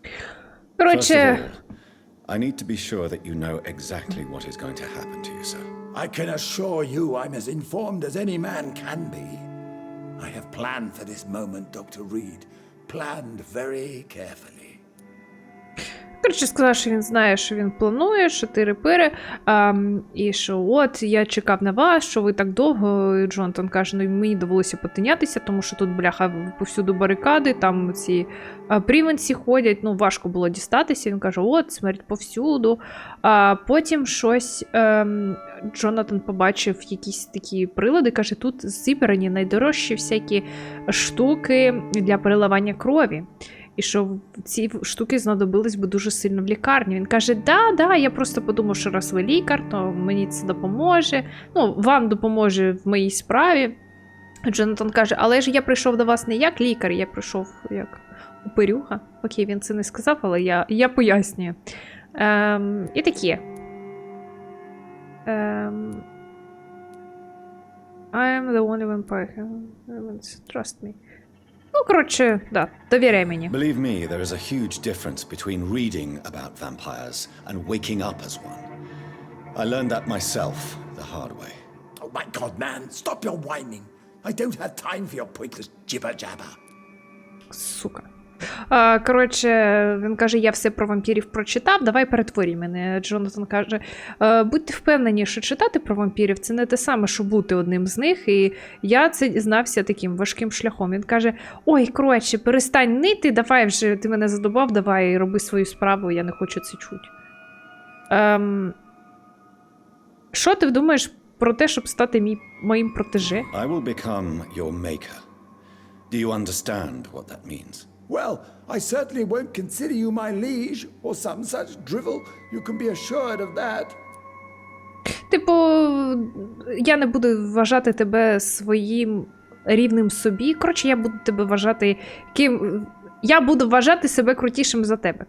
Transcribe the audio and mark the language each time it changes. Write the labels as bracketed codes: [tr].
[en] First of [uk] Коротше, [en] all, I need to be sure that you know exactly what is going to happen to you, sir. I can assure you I'm as informed as any man can be. I have planned for this moment, Dr. Reed. Planned very carefully. [uk] коротше, сказав, що він знає, що він планує, що ти репири, і що от, я чекав на вас, що ви так довго. І Джонатан каже, ну мені довелося потинятися, тому що тут, бляха, повсюду барикади, там ці привенці ходять, ну важко було дістатися. Він каже, от, смерть повсюду. Потім щось Джонатан побачив якісь такі прилади, каже, тут зібрані найдорожчі всякі штуки для переливання крові. І що ці штуки знадобились би дуже сильно в лікарні. Він каже, да, я просто подумав, що раз ви лікар, то мені це допоможе. Ну, вам допоможе в моїй справі. Джонатан каже, але ж я прийшов до вас не як лікар, я прийшов як упирюга. Окей, він це не сказав, але я пояснюю. І таке. [en] I am the only vampire. Trust me. [uk] Ну, коротше, да, довіряй мені. [en] Believe me, there is a huge difference between reading about vampires and waking up as one. I learned that myself the hard way. Oh my God, man, stop your whining. I don't have time for your pointless jibber-jabber. [uk] Сука. Коротше, він каже, я все про вампірів прочитав, давай перетворюй мене. Джонатан каже, будьте впевнені, що читати про вампірів це не те саме, що бути одним з них, і я це дізнався таким важким шляхом. Він каже, ой, коротше, перестань нити, давай вже, ти мене задобав, давай роби свою справу, я не хочу це чути. Що ти думаєш про те, щоб стати моїм протеже? [en] I will become your maker. Do you understand what that means? Well, I certainly won't consider you my liege or some such drivel. You can be assured of that. [uk] Типу, я не буду вважати тебе своїм рівним собі. Коротше, я буду тебе вважати ким. Я буду вважати себе крутішим за тебе.